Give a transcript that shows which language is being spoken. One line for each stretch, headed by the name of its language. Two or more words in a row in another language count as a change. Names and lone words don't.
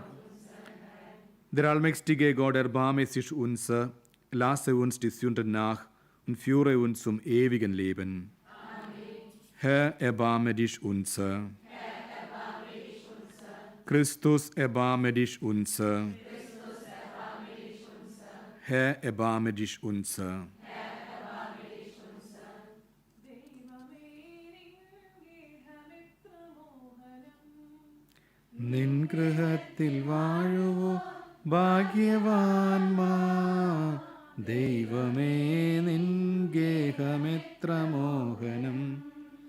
German: Der allmächtige Gott, erbarme sich unser, lasse uns die Sünden nach und führe uns zum ewigen Leben. Amen. Herr, erbarme dich unser. Christus, erbarme dich unser. Herr, erbarme dich unser.
Malayalam: നിൻ ഗൃഹത്തിൽ വാഴുവോ ഭാഗ്യവാന്മാർ, ദൈവമേ നിൻ ഗേഹമെത്ര മോഹനം.